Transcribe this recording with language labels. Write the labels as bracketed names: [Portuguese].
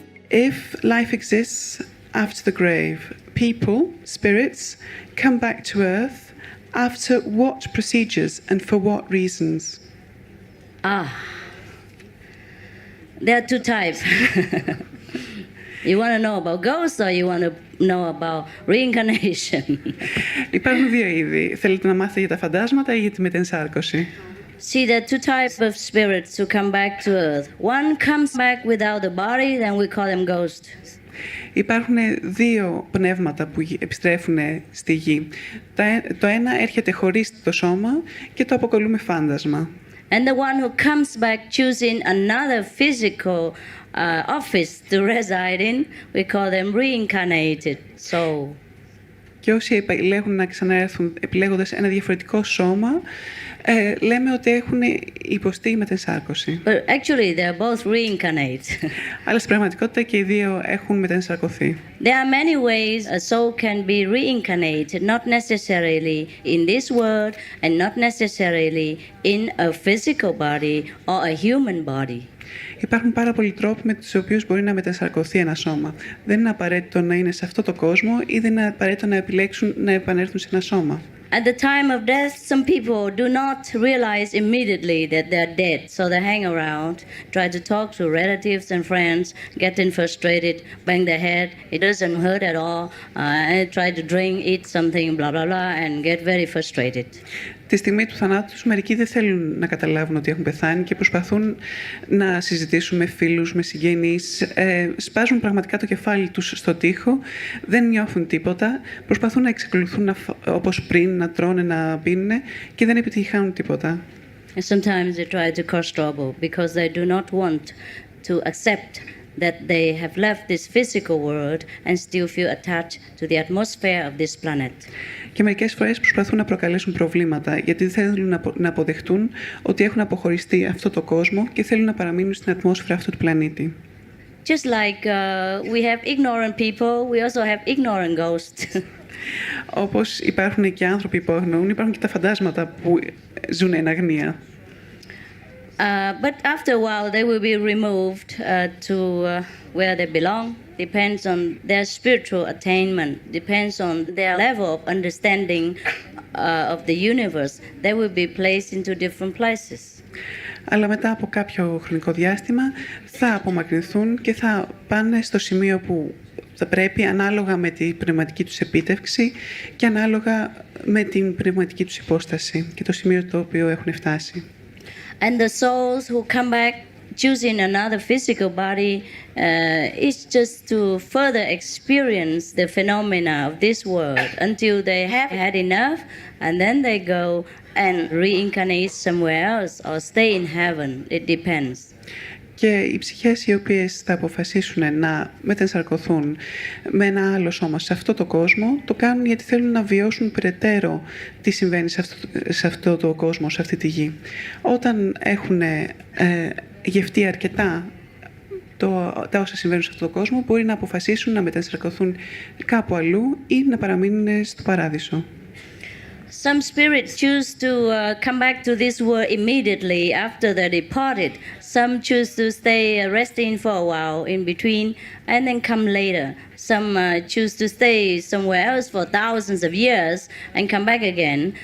[English] If life exists after the grave, people, spirits, come back to Earth after what procedures and for what reasons? There are two types. You want to know about ghosts or you want to know about reincarnation? [Greek] Υπάρχουν δύο είδη. Θέλετε να μάθετε για τα φαντάσματα ή για τη μετενσάρκωση? [English] See, there are two types of spirits who come back to Earth. One comes back without a body, then we call them ghosts. [Greek] Υπάρχουν δύο πνεύματα που επιστρέφουν στη γη. Το ένα έρχεται χωρίς το σώμα και το αποκαλούμε φάντασμα. [English] And the one who comes back choosing another physical office to reside in, we call them reincarnated soul. [Greek] Και όσοι επιλέγουν να ξαναέρθουν επιλέγοντας ένα διαφορετικό σώμα, λέμε ότι έχουν υποστεί μετενσάρκωση. [English] But actually they are both reincarnate. [Greek] Αλλά στην πραγματικότητα και οι δύο έχουν μετενσαρκωθεί. [English] There are many ways a soul can be reincarnated, not necessarily in this world and not necessarily in a physical body or a human body. [Greek] Υπάρχουν πάρα πολλοί τρόποι με τους οποίους μπορεί να μετενσαρκωθεί ένα σώμα. Δεν είναι απαραίτητο να είναι σε αυτό το κόσμο ή δεν είναι απαραίτητο να επιλέξουν να επανέλθουν σε ένα σώμα. [English] At the time of death, some people do not realize immediately that they're dead, so they hang around, try to talk to relatives and friends, getting frustrated, bang their head, it doesn't hurt at all, and try to drink, eat something, blah, blah, blah, and get very frustrated. [Greek] Τη στιγμή του θανάτου τους, μερικοί δεν θέλουν να καταλάβουν ότι έχουν πεθάνει και προσπαθούν να συζητήσουν με φίλους, με συγγενείς, σπάζουν πραγματικά το κεφάλι τους στο τοίχο, δεν νιώθουν τίποτα, προσπαθούν να εξακολουθούν όπως πριν, να τρώνε, να πίνουν και δεν επιτυχάνουν τίποτα. [English] And sometimes they try to cause trouble because they do not want to accept that they have left this physical world and still feel attached to the atmosphere of this planet. [Greek] Και μερικές φορές προσπαθούν να προκαλέσουν προβλήματα γιατί δεν θέλουν να αποδεχτούν ότι έχουν αποχωριστεί αυτό το κόσμο και θέλουν να παραμείνουν στην ατμόσφαιρα αυτού του πλανήτη. [English] Just like we have ignorant people, we also have ignorant ghosts. [Greek] Όπως υπάρχουν και άνθρωποι που αγνοούν, υπάρχουν και τα φαντάσματα που ζουν εν αγνία. [English] But after a while they will be removed to where they belong. Depends on their spiritual attainment, depends on their level of understanding of the universe. They will be placed into different places. [Greek] Αλλά μετά από κάποιο χρονικό διάστημα θα απομακρυνθούν και θα πάνε στο σημείο που θα πρέπει ανάλογα με την πνευματική τους επίτευξη και ανάλογα με την πνευματική τους υπόσταση και το σημείο το οποίο έχουν φτάσει. [English] And the souls who come back choosing another physical body is just to further experience the phenomena of this world until they have had enough, and then they go and reincarnate somewhere else or stay in heaven. It depends. [Greek] Και οι ψυχές οι οποίες θα αποφασίσουν να μετενσαρκωθούν με ένα άλλο σώμα σε αυτό το κόσμο, το κάνουν γιατί θέλουν να βιώσουν περαιτέρω τι συμβαίνει σε αυτό το κόσμο, σε αυτή τη γη. Όταν έχουν γευτεί αρκετά τα όσα συμβαίνουν σε αυτό το κόσμο, μπορεί να αποφασίσουν να μετενσαρκωθούν κάπου αλλού ή να παραμείνουν στο παράδεισο. [English] Some spirits choose to come back to this world immediately after they departed. Some choose to stay resting for a while in between and then come later. Some choose to stay somewhere else for thousands of years and come back again.